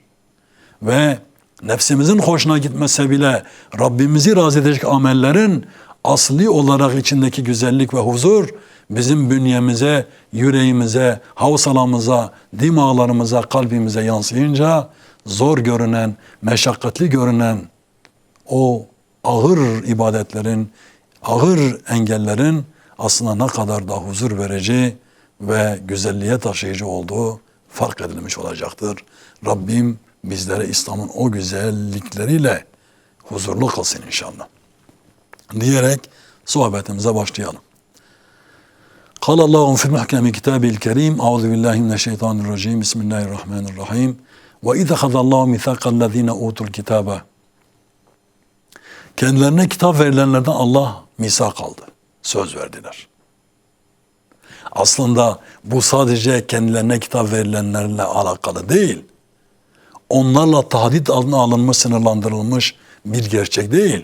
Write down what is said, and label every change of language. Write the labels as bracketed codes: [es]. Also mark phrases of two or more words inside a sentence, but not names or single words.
[tr] Ve nefsimizin hoşuna gitmese bile Rabbimizi razı edecek amellerin asli olarak içindeki güzellik ve huzur bizim bünyemize, yüreğimize, havsalamıza, dimağlarımıza, kalbimize yansıyınca zor görünen, meşakkatli görünen o ağır ibadetlerin, ağır engellerin aslında ne kadar da huzur verici ve güzelliğe taşıyıcı olduğu fark edilmiş olacaktır. Rabbim bizlere İslam'ın o güzellikleriyle huzurlu kılsın inşallah. Diyerek sohbetimize başlayalım. [ar] قال الله في محكم كتابه الكريم أعوذ بالله من الشيطان الرجيم بسم الله الرحمن الرحيم وإذا أخذ الله ميثاق الذين أوتوا الكتاب [tr] Kendilerine kitap verilenlerden Allah misak aldı. Söz verdiler. Aslında bu sadece kendilerine kitap verilenlerle alakalı değil. Onlarla tahdit altına alınmış, sınırlandırılmış bir gerçek değil.